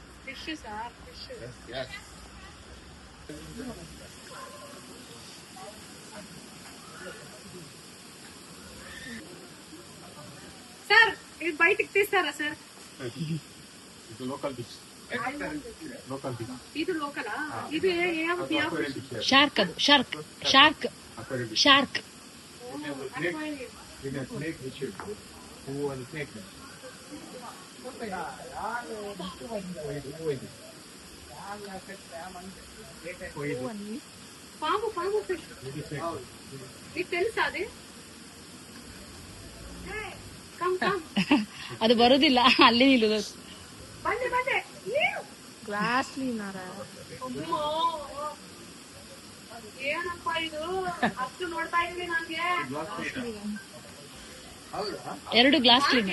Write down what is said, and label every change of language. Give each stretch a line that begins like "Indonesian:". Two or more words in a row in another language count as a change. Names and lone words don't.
English: fish sir fish.
Telugu: సార్ ఇది బయటికి తీస్తారా సార్? ఇది
English: local fish. local fish.
Telugu: ఇది లోకలా? ఇది
Kannada: ಶಾರ್ಕ್ ಅದು
English: shark shark shark
Telugu: పాము పాము ఫిష్ మీకు తెలుసా అది?
English: come come
Kannada: ಅದು ಬರುದಿಲ್ಲ ಅಲ್ಲಿ ನಿಲ್ಲುದು. ಬಂದೆ ಬಂದೆ.
English: glass cleaner
Kannada: ಏನಪ್ಪ ಇದು ಅಷ್ಟು ನೋಡ್ತಾ ಇದ್ವಿ ನಂಗೆ. ಎರಡು
English: glass cleaner